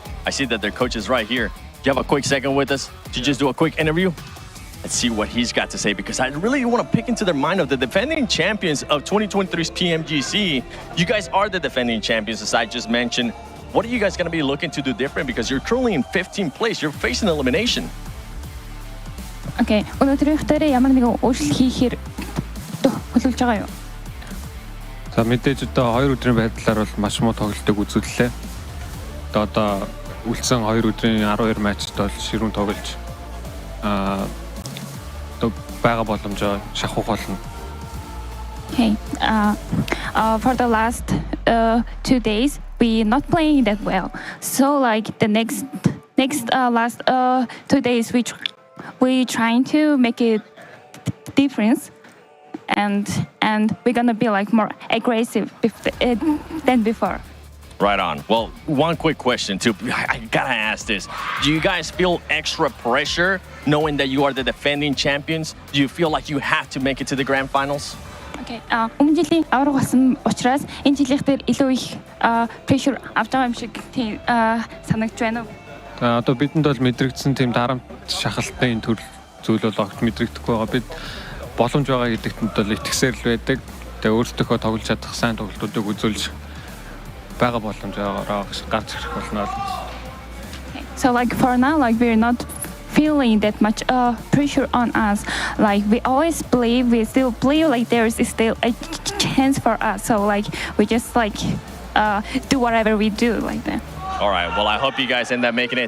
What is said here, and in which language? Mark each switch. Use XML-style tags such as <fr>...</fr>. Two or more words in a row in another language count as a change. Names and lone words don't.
<en>I see that their coach is right here. Do you have a quick second with us to just do a quick interview? Let's see what he's got to say, because I really want to pick into their mind of the defending champions of 2023's PMGC. You guys are the defending champions, as I just mentioned. What are you guys going to be looking to do different? Because you're currently in 15th place. You're facing elimination.</en> <mn>Okay, өнөөдрийнхөө ямар нэгэн өөрчлөлт хийхээр төлөвлөж байгаа юу? За мэдээж одоо 2 өдрийн байдлаар бол маш муу тоглолтыг үзүүллээ. Одоо үлдсэн 2 өдрийн 12 матчд бол ширүүн тоглож бага боломжоо шахах болно.</mn> <en>Okay. For the last 2 days, we not playing that well. So like the next last 2 days, we trying to make it difference, and we're gonna be like more aggressive than before. Right on. Well, one quick question too. I gotta ask this. Do you guys feel extra pressure knowing that you are the defending champions? Do you feel like you have to make it to the grand finals?</en> <mn>Okay. Өмнө жилийн авраг болсон учраас энэ жилийнх дээр илүү их pressure авч байгаа юм шиг санагдж байна уу? Одоо бидэнд бол мэдрэгдсэн тийм дарамт шахалтны энэ төр зүйл бол огт мэдрэгдэхгүй байгаа. Бид боломж байгаа гэдэгт бол итгэсээр л байдаг. Тэгээ өөрсдөө тоглож чадах сайн тоглолтуудыг үзүүлж бага боломжоор гарч ирэх болно.</mn> <en>So like for now, like we're not feeling that much pressure on us. Like we always believe we still believe like there is still a chance for us. So like we just like do whatever we do like that. All right, well, I hope you guys end up making it.</en>